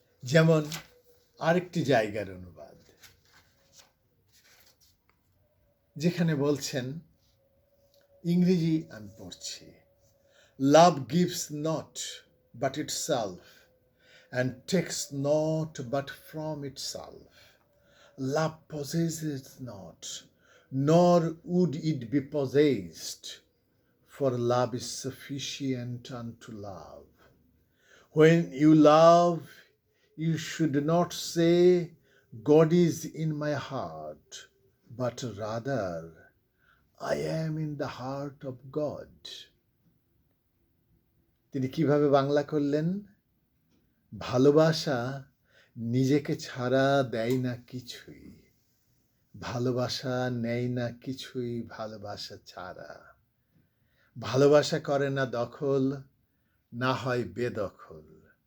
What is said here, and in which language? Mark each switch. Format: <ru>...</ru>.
<bn>যেমন আরেকটি জায়গার অনুবাদ, যেখানে বলছেন, ইংরেজি আমি পড়ছি,</bn> <en>Love gives not but itself and takes not but from itself. Love possesses not, nor would it be possessed, for love is sufficient unto love. When you love, you should not say, God is in my heart, but rather, I am in the heart of God.</en> <bn>তিনি কিভাবে বাংলা করলেন? ভালোবাসা নিজেকে ছাড়া দেয় না কিছুই, ভালোবাসা নেয় না কিছুই ভালোবাসা ছাড়া। ভালোবাসা করে না দখল, না হয় বেদখল।</bn>